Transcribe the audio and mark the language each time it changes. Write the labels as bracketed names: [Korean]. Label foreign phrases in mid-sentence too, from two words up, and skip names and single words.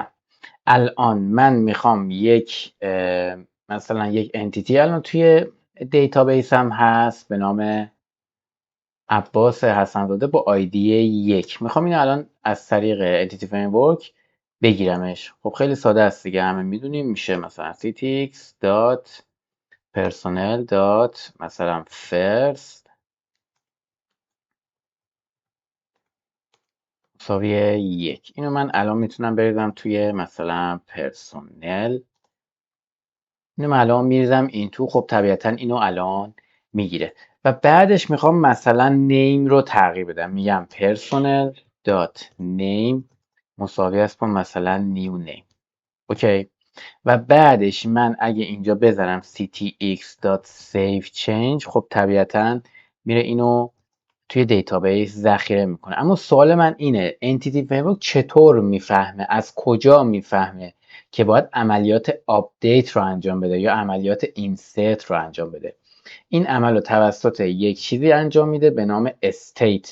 [Persian] الان من میخوام مثلا یک انتیتی الان توی دیتابیس هم هست به نام عباس حسنزاده با آیدی 1. میخوام اینو الان از طریق انتیتی فریمورک بگیرمش. خب خیلی ساده است دیگه، همه میدونیم. میشه مثلا [English] ctx dot personnel dot [Persian] مثلا first مساوی 1. اینو من الان میتونم بریزم توی مثلا پرسونل. اینو من الان میریزم این تو. خب طبیعتا اینو الان میگیره و بعدش میخوام مثلا نیم رو تغییر بدم. میگم [English] personal dot name [Persian] مساوی است با مثلا [English] new name. [Persian] اوکی. و بعدش من اگه اینجا بذارم [English] ctx dot save change، [Persian] خب طبیعتا میره اینو توی دیتابیس ذخیره میکنه. اما سوال من اینه، انتیتی فریمورک چطور میفهمه، از کجا میفهمه که باید عملیات آپدیت رو انجام بده یا عملیات اینسرت رو انجام بده؟ این عمل رو توسط یک چیزی انجام میده به نام استیت.